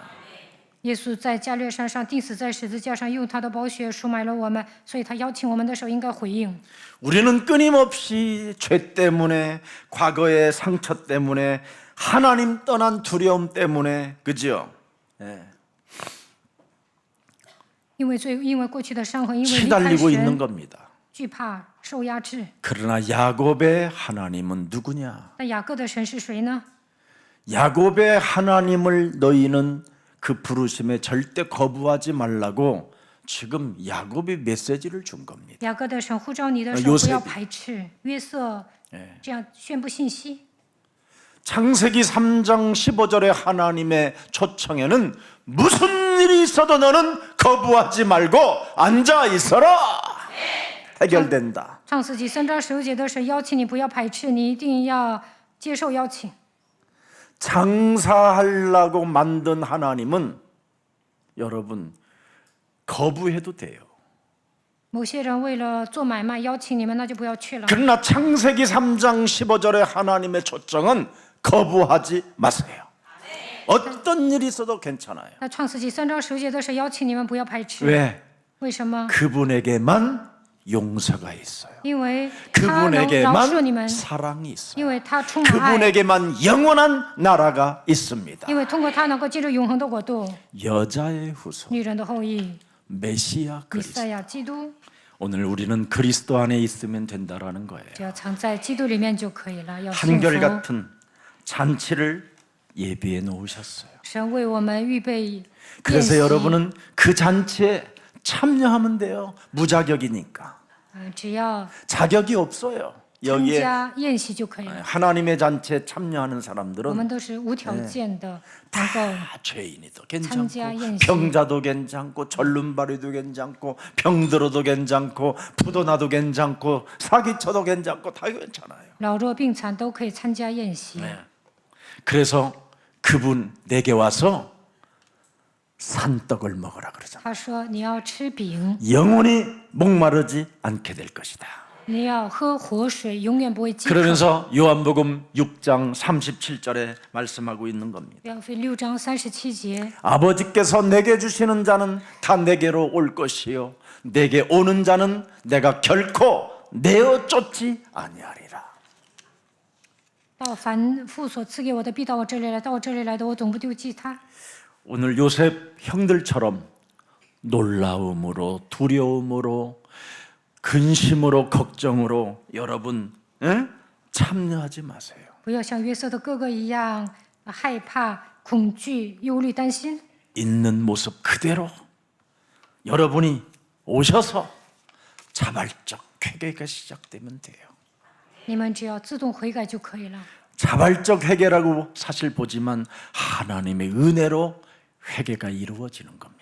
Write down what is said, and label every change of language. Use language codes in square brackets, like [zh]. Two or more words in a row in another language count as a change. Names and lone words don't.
[zh] 耶稣在加略山上钉死在十字架上，用他的宝血赎买了我们，所以他邀请我们的时候应该回应。 [ko] 우리는 끊임없이 죄 때문에 과거의 상처 때문에 하나님 떠난 두려움 때문에 그죠? 예. [zh] 因为罪，因为过去的伤痕，因为离开 [ko] 시달리고 있는 [zh] 神， [ko] 겁니다. [zh] 惧怕受压制。 [ko] 그러나 야곱의 하나님은 누구냐? [zh] 那雅各的神是谁呢？ [ko] 야곱의 하나님을 너희는 그 부르심에 절대 거부하지 말라고 지금 야곱이 메시지를 준 겁니다. [zh] 雅各的神呼召你的时候， [ko] 요셉이 [zh] 不要排斥。约瑟这样宣布信息。 [ko] 창세기 3장 15절의 하나님의 초청에는 무슨 일이 있어도 너는 거부하지 말고 앉아 있어라. 해결된다. [zh] 创世纪3章15节的是邀请你不要排斥，你一定要接受邀请。 [ko] 장사하려고 만든 하나님은 여러분 거부해도 돼요. [zh] 某些人为了做买卖邀请你们，那就不要去了。 [ko] 그러나 창세기 3장 15절의 하나님의 초청은 거부하지 마세요. 어떤 일이 있어도 괜찮아요. [zh] 那创世纪3章10节的是邀请你们不要排斥。 [ko] 왜? [zh] 为什么？ [ko] 그분에게만 용서가 있어요. [zh] 因为他能饶恕你 [ko] 그분에게만 [zh] 们， [ko] 사랑이 있어요. [zh] 因为他充满爱， [ko] 그분에게만 영원한 나라가 있습니다. [zh] 因为通过他能够进入永恒的国度。 [ko] 여자의 후손 [zh] 女人的后裔， [ko] 메시아 [zh] 以 [ko] 그리스도. [zh] 赛亚基督， [ko] 오늘 우리는 그리스도 안에 있으면 된다라는 거예요. [zh] 只要藏在基督里面就可以了。要幸福。 [ko] 한결같은 잔치를 예비해 놓으셨어요. [zh] 神为我们预备宴 [ko] 그래서 [zh] 席， [ko] 여러분은 그 잔치에 참여하면 돼요. 무자격이니까. [zh] 只要 [ko] 자격이 없어요. [zh] 参 [ko] 여기에 [zh] 加宴席就可以了。 [ko] 하나님의 잔치에 참여하는 [zh] 我们 [ko] 사람들은 [zh] 都是无条件的能够 [ko] 다 죄인이도 참자 괜찮고 [zh] 宴席. [ko] 병자도 괜찮고 절름발이도 괜찮고 병들어도 괜찮고 부도나도 괜찮고 사기쳐도 괜찮고 다 괜찮아요. [zh] 老弱病残都可以参加宴席。 [ko] 네. 그래서 그분 내게 와서 산떡을 먹으라 그러잖아요. [zh] 他说：“你要吃饼， [ko] 영원히 목마르지 않게 될 것이다. [zh] 你要喝活水，永远不会饥渴。” [ko] 그러면서 요한복음 6장 37절에 말씀하고 있는 겁니다. [zh] 约翰福音6章37节， [ko] 아버지께서 내게 주시는 자는 다 내게로 올 것이요 내게 오는 자는 내가 결코 내어 쫓지 아니하리라. [zh] 到凡父所赐给我的，必到我这里来；到我这里来的，我总不丢弃他。 [ko] 오늘 요셉 형들처럼 놀라움으로 두려움으로 근심으로 걱정으로 여러분 참여하지 마세요. [zh] 不要像约瑟的哥哥一样害怕、恐惧、忧虑、担心。 [ko] 있는 모습 그대로 여러분이 오셔서 자발적 회개가 시작되면 돼요. [zh] 你们只要自动悔改就可以了。 [ko] 자발적 회개라고 사실 보지만 하나님의 은혜로 회개가 이루어지는 겁니다.